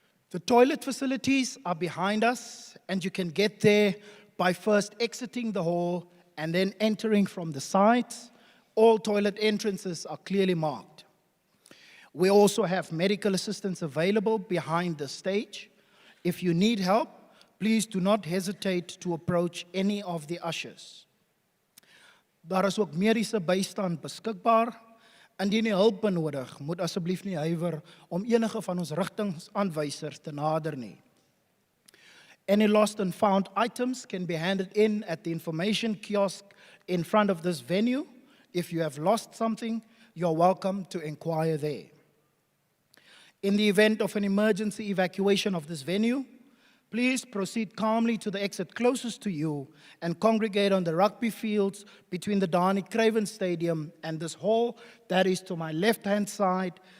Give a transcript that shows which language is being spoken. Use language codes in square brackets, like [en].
[en] The toilet facilities are behind us, and you can get there by first exiting the hall and then entering from the sides. All toilet entrances are clearly marked. We also have medical assistance available behind the stage. If you need help, please do not hesitate to approach any of the ushers. [af] Daar is ook mediese bystand beskikbaar. Indien jy hulp benodig, moet asseblief nie huiwer om enige van ons rigtingsaanwysers te nader nie. [en] Any lost and found items can be handed in at the information kiosk in front of this venue. If you have lost something, you're welcome to inquire there. In the event of an emergency evacuation of this venue, please proceed calmly to the exit closest to you and congregate on the rugby fields between the Dani Craven Stadium and this hall that is to my left-hand side.